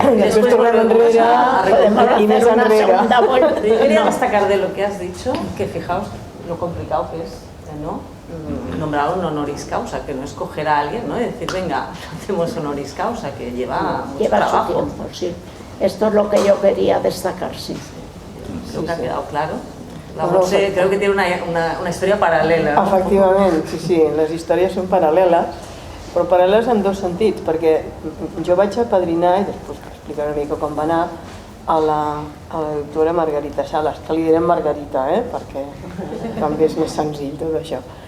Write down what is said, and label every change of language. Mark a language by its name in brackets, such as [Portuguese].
[Catalan] Després tornem enrere i més enrere. [Spanish] Yo quería destacar de lo que has dicho, que fijaos lo complicado que es, ¿no? Nombrar un honoris causa, que no es coger a alguien, ¿no? Y decir, venga, hacemos honoris causa, que lleva mucho trabajo. Su tiempo, sí. Esto es lo que yo quería destacar, sí. Creo que ha quedado claro. La Montse creo que tiene una historia paralela, ¿no? [Catalan] Efectivament, sí, les històries són paral·leles, però paral·leles en dos sentits, perquè jo vaig apadrinar, i després explicaré una mica com va anar, a la doctora Margarita Salas, que li direm Margarita, perquè també és més senzill tot això.